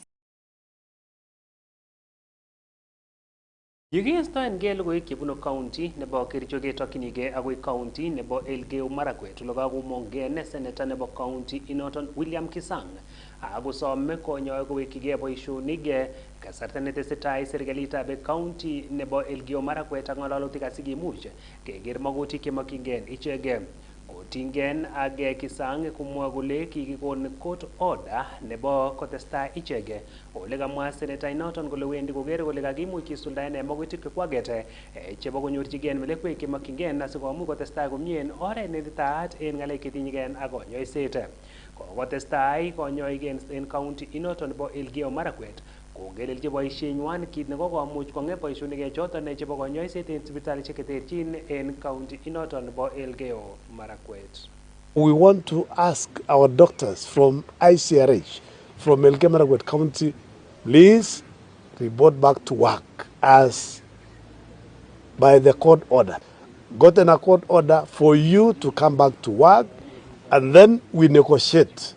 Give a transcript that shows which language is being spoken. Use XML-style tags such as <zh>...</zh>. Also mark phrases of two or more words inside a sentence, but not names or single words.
<kln>Yekiistoengei logoiwek chebunu county nebo Kericho ketokchinigei agoi county nebo Elgeyo Marakwet ole kakomong'en senator nebo county inoton William Kisang akosome konyoe kowekyigei boisionik kasarta netesetai serikalitab county nebo Elgeyo Marakwet ak ng'ololutik asikimuch keker magutik chemokyingei ichek. Kotingei ak Kisang komwa kole kikikon</kln> <en>court order</en> <kln>nebo kotestai ichek ole kamwa senator inoton kole wendi kokere kole kakimuch kisuldaen magutik chekwaket chebo konyorchigei melekwek chemokyingei asikomuch kotestai komie en oret neititaat en ng'alek chetinyegei ak konyoiset. Kokotestai konyoik en county inoton nebo Elgeyo Marakwet kongelelchi boisienywan kit nekokomuch kong'em boisionik choton chebo konyoiset en sipitalisiek cheterchin en county inoton nebo Elgeyo Marakwet.</kln> <en>We want to ask our doctors from ICRH, from Elgeyo Marakwet County, please report back to work as by the court order. Gotten a court order for you to come back to work, and then we negotiate.</en>